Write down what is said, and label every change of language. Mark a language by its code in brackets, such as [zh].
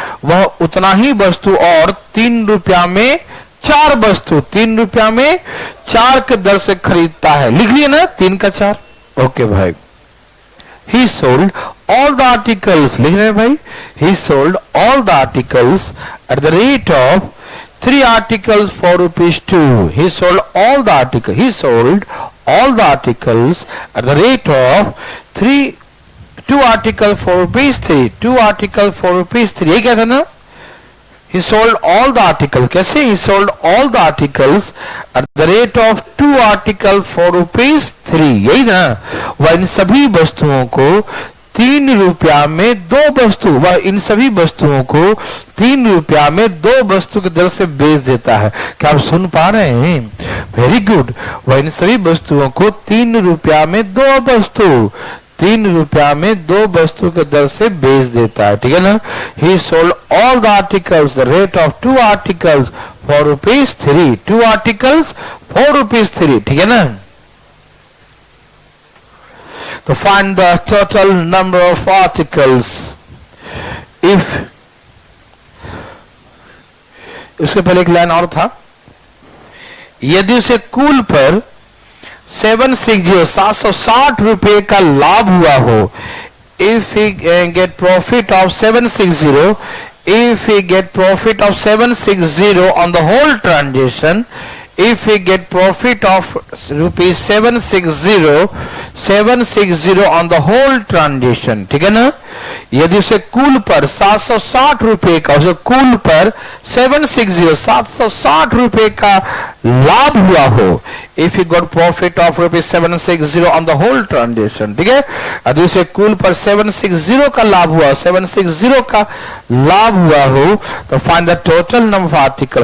[hi] वह उतना ही वस्तु और 3 रुपया में 4 वस्तु, 3 रुपया में 4 के दर से खरीदता है। लिख लिए ना 3 का 4। ओके भाई। [en] He sold all the articles, [hi] लिख रहे हैं भाई। [en] He sold all the articles at the rate of 3 articles for rupees 2. He sold all the articles. He sold all the articles at the rate of 2 articles for rupees 3. 2 articles for rupees 3. [hi] यही क्या था ना? [en] He sold all the articles. [hi] कैसे? [en] He sold all the articles at the rate of 2 articles for rupees 3. [hi] यही ना? वह इन सभी वस्तुओं को 3 रुपया में 2 वस्तु, वह इन सभी वस्तुओं को 3 रुपया में 2 वस्तु के दर से बेच देता है। क्या आप सुन पा रहे हैं? [en] Very good. [hi] वह इन सभी वस्तुओं को 3 रुपया में 2 वस्तु, 3 रुपया में 2 वस्तु के दर से बेच देता है, ठीक है ना। [en] He sold all the articles the rate of 2 articles for rupees 3. 2 articles for rupees 3, [hi] ठीक है ना। तो [en] find the total number of articles if, [hi] उसके पहले एक लाइन और था, यदि उसे कुल पर 760 रुपए का लाभ हुआ हो, [en] if he get profit of 760, if he get profit of 760 on the whole transaction, if he get profit of rupees 760 on the whole transaction, [hi] ठीक है ना। यदि उसे कुल पर 760 रुपए का, उसे कुल पर 760 रुपए का लाभ हुआ हो, [en] if he got profit of rupees 760 on the whole transaction, [hi] ठीक है। यदि उसे कुल पर 760 का लाभ हुआ, 760 का लाभ हुआ हो, तो [en] Find the total number of article.